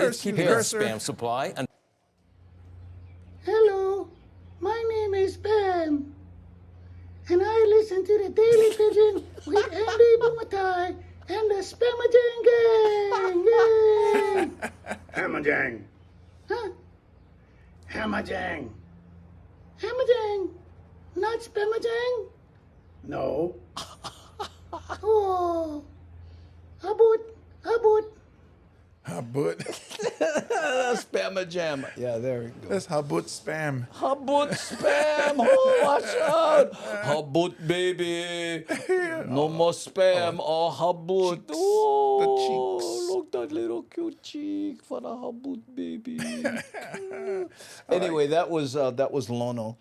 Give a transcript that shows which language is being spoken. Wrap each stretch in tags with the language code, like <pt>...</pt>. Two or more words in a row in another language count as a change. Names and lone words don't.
<en>Cursor, keeping its Cursor. spam supply under Hello, my name is Pam, and I listen to the Daily Pigeon with Andy Bumatai and the Spamajan Gang. Yay! Hamajang. Huh? Hamajang. Hamajang. Not spamajang? No. Oh. Habut. Habut. Habut. Spamma jam. Yeah, there we go. That's habut spam. Habut spam. Oh, watch out. Habut, baby. No more spam. Oh, habut. Cheeks. Oh, The cheeks. look that little cute cheek for the habut, baby. Anyway, that was Lono.</en>